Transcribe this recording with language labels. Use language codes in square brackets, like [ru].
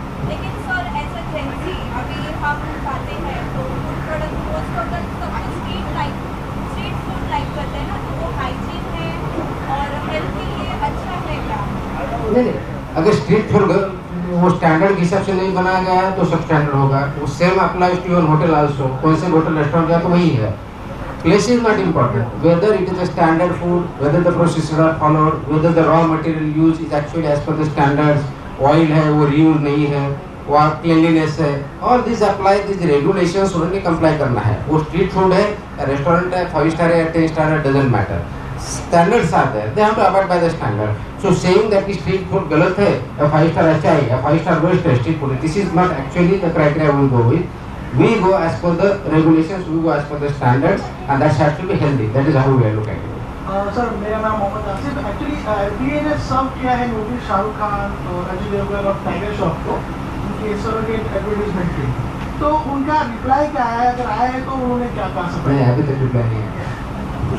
[hi] लेकिन सर ऐसा जेंसी अभी हम खाते हैं तो food product most of the sub street food like करते हैं ना, तो वो हाइजीन है और हेल्थ के लिए अच्छा है क्या? नहीं, अगर स्ट्रीट फूड वो स्टैंडर्ड के हिसाब से नहीं बनाया गया है तो सब स्टैंडर्ड होगा। वो [en] Same applies to your hotel also. [hi] कौन से होटल रेस्टोरेंट गया तो वही है। [en] Place is not important. Whether it is a standard food, whether the processes are followed, whether the raw material used is actually as per the standards, oil है वो reuse नहीं है, वो cleanliness है, all these apply, these regulations [hi] उन्होंने comply करना है। [en] वो street food है, restaurant है, 5 star है, 10 star है, doesn't matter. Standards are there. They have to abide by the standard. So saying that [hi] कि street food गलत है, या 5 star अच्छा है, या 5 star worst है street [en] food, this is not actually the criteria we go with. We go as per the regulations, we go as per the standards, and that has to be healthy. That is how we are looking at it. [hi] Sir मेरा नाम Mohammad Asif. Actually FDA ने सर्व किया है notice Shahrukh Khan और अजय देवगन और tiger Shroff को उनके surrogate advertisement के, तो उनका रिप्लाई क्या है? अगर आया है तो उन्होंने क्या कहा? नहीं, अभी तक रिप्लाई नहीं आया।